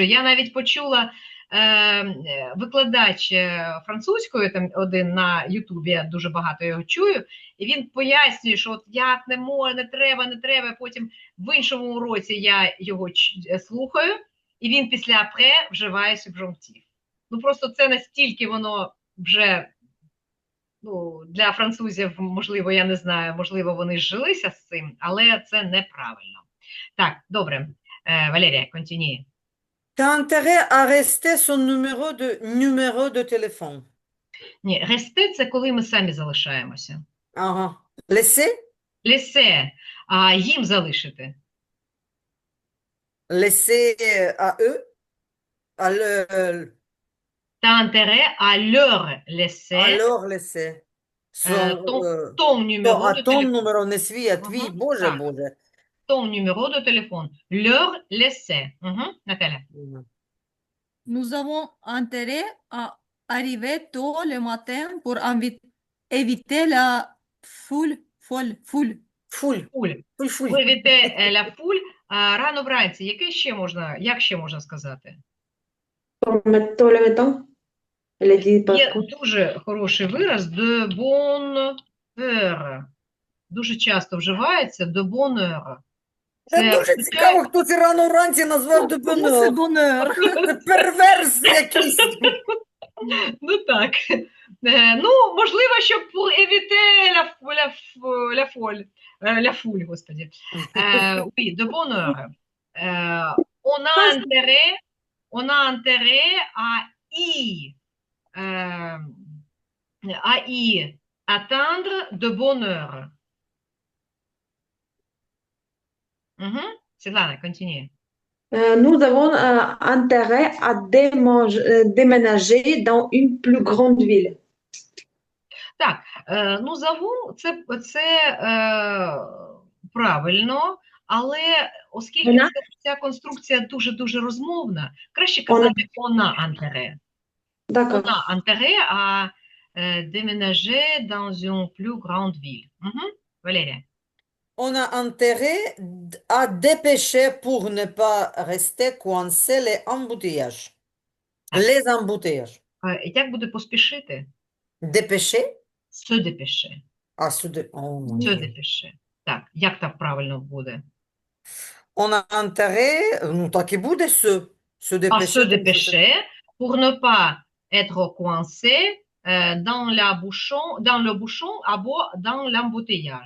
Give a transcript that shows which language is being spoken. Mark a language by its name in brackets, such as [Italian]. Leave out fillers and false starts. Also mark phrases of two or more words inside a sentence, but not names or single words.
[Ukrainian] Я навіть почула викладач французької, там один на Ютубі, я дуже багато його чую, і він пояснює, що от як не треба, потім в іншому уроці я його слухаю, і він після апре вживає субжунктив. Ну просто це настільки воно вже, ну, для французів, можливо, я не знаю, можливо, вони зжилися з цим, але це неправильно. Так, добре. Валерія, [French] continue. T'as intérêt à rester son numéro de téléphone. [Ukrainian] Ні, ресте – це коли ми самі залишаємося. [French] Ага. Laisser? [Ukrainian] Лесе, а їм залишити. [French] Laisser à eux? À T'as intérêt à leur laisser leur laisser. ton [Ukrainian] То, [French] numéro [Ukrainian] а [French] de ton téléphone. [Ukrainian] номер не свій, а твій. Ага, Боже, так. Боже. [French] Ton numéro de téléphone. Leur laisser. Наталя. Nous avons intérêt à arriver tôt le matin pour éviter la foule. Фуль. Фуль. Фуль. Éviter la foule. [Ukrainian] Рано вранці. Як ще можна сказати? [French] Pour le temps. Elle a dit pas [Ukrainian] Є [French] trop. [Ukrainian] дуже хороший вираз [French] de bonne heure. [Ukrainian] Дуже часто вживається [French] de bonne heure. [Ukrainian] Це дуже означає- цікаво, хто це рано вранці назвав [French] Comment c'est de bonne heure. bonheur? [Ukrainian] Це перверс якийсь. Ну так. Ну, можливо, щоб [French] pour éviter la foule, [Ukrainian] господи. [French] Oui, de bonne heure. On a intérêt à y atteindre de bonne heure. Светлана, continue. Nous avons intérêt à déménager dans une plus grande ville. [Ukrainian] Так, ну заву це правильно, але оскільки Вона? ця конструкція дуже-дуже розмовна, краще казати [French] «on a intérêt». [Ukrainian] On [French] D'accord. a intérêt à déménager dans une plus grande ville. Валерія. On a intérêt à dépêcher pour ne pas rester coincé les embouteillages. Les embouteillages. [Ukrainian] Як буде поспішити? [French] Dépêcher? Se dépêcher. [Ukrainian] А сюди. О, [French] Se [Ukrainian] ні. [French] dépêcher. [Ukrainian] Так, як так правильно буде? [French] On a intérêt, [Ukrainian] ну так і буде, [French] se À se dépêcher. dépêcher pour ne pas être coincé dans le bouchon, dans l'embouteillage.